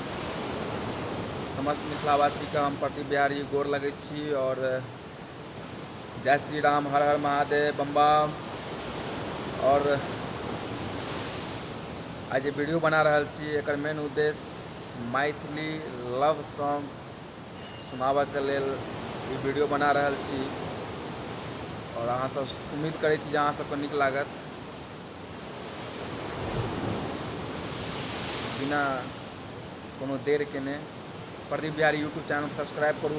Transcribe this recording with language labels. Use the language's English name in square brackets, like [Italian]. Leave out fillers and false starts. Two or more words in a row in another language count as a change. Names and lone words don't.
[Maithili] समस्त मिथिलावासी का हम प्रति बिहारी गोर लगै छी। और जय श्री राम, हर हर महादेव, बम बम। और आज वीडियो बना रहल छी, एकर मेन उद्देश्य मैथिली [English] love song [Maithili] सुनाबऽ के लेल ई वीडियो बना रहल छी। और अहाँ सब उम्मीद करै छी जे अहाँ सबके नीक लागत। बिना कोनो देर केने प्रदीप बिहारी यूट्यूब चैनल सब्सक्राइब करू।